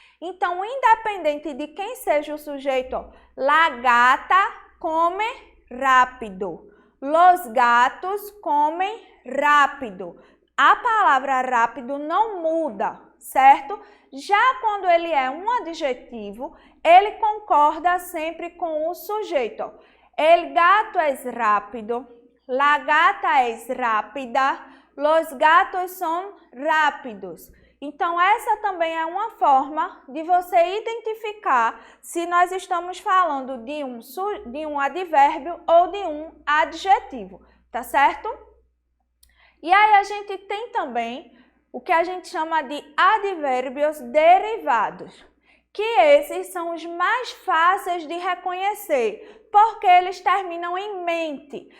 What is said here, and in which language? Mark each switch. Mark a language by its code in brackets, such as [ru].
[pt] Então, independente de quem seja o sujeito, ó, [es] la gata come rápido. Los gatos comem rápido. [pt] A palavra rápido não muda, certo? Já quando ele é um adjetivo, ele concorda sempre com o sujeito. [es] El gato es rápido, la gata es rápida, los gatos son rápidos. [pt] Então, essa também é uma forma de você identificar se nós estamos falando de um advérbio ou de um adjetivo, tá certo? E aí a gente tem também o que a gente chama de advérbios derivados, que esses são os mais fáceis de reconhecer, porque eles terminam em mente.